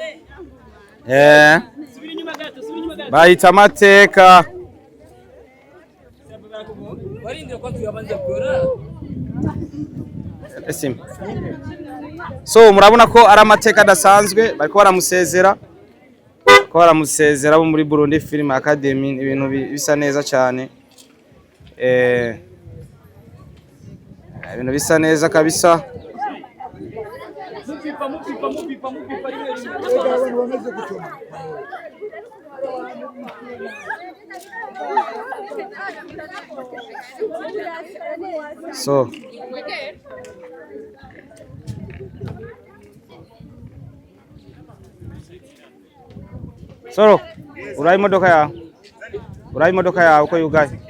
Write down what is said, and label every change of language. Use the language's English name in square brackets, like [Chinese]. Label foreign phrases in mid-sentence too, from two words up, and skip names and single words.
[Rundi] Bayita amateka. So murabona ko ari amateka adasanzwe bariko baramusezera. Ko baramusezera bo muri Burundi Film Academy ibintu bisa neza cyane. Ibintu bisa neza kabisa. So Soro, urayi imodoka yawe uko yugaye.